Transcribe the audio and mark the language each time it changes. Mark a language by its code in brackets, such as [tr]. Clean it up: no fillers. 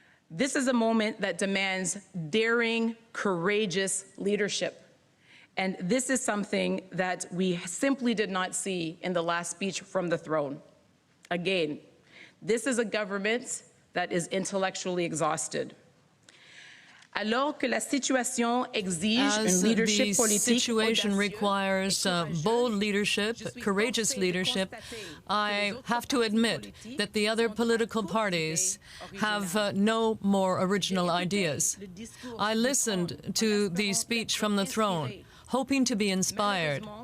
[en] This is a moment that demands daring, courageous leadership. And this is something that we simply did not see in the last speech from the throne. Again, this is a government that is intellectually exhausted. [fr] Alors que la situation exige une leadership politique, [en] the situation requires bold leadership, courageous leadership, I have to admit that the other political parties have no more original ideas. I listened to the speech from the throne, hoping to be inspired.